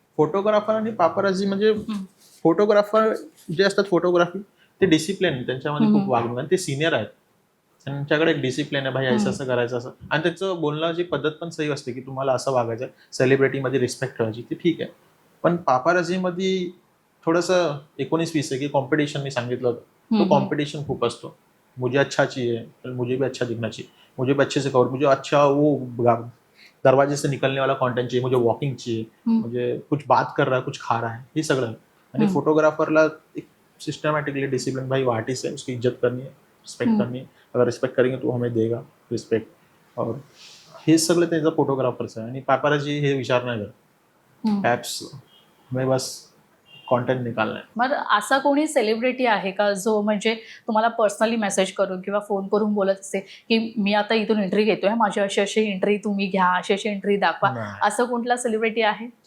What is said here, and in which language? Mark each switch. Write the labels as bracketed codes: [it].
[mr] Photographer आणि paparazzi म्हणजे photographer जे असतात फोटोग्राफी ते डिसिप्लिन, त्यांच्यामध्ये खूप वागणूक, आणि ते सिनियर आहेत, त्यांच्याकडे एक डिसिप्लिन आहे, भाई असं करायचं असं. आणि त्याचं बोलण्याची पद्धत पण सही असते की तुम्हाला असं वागायचं. सेलिब्रिटीमध्ये रिस्पेक्ट ठेवायची, ती ठीक आहे. पण पापाराझीमध्ये थोडंसं 19-20 आहे की कॉम्पिटिशन, मी सांगितलं होतं, तो कॉम्पिटिशन खूप असतो. [hi] मुझे अच्छा चाहिए, मुझे भी अच्छा दिखना चाहिए, मुझे भी अच्छे से कवर, मुझे अच्छा वो दरवाजे से निकलने वाला कंटेंट चाहिए, मुझे वॉकिंग चाहिए, मुझे कुछ बात कर रहा है, कुछ खा रहा है, [mr] हे सगळं. आणि फोटोग्राफरला एक सिस्टमॅटिकली डिसिप्लिन, [hi] भाई वो आर्टिस्ट है, उसकी इज्जत करनी है, रिस्पेक्ट करनी है, अगर रिस्पेक्ट करेंगे तो हमें देगा रिस्पेक्ट. [mr] और हे सगळं त्याचं फोटोग्राफरचं आहे. आणि पापाराझी हे विचार नाही करत, ॲप्स [hi] हमें बस कॉन्टेंट निकालना है. [mr] मग असा कोणी सेलिब्रिटी आहे का जो म्हणजे तुम्हाला पर्सनली मेसेज करून किंवा फोन करून बोलत असते की मी आता इथून एंट्री घेतोय, माझी अशी अशी एंट्री तुम्ही घ्या, अशी अशी एंट्री दाखवा, असं कोणता सेलिब्रिटी आहे?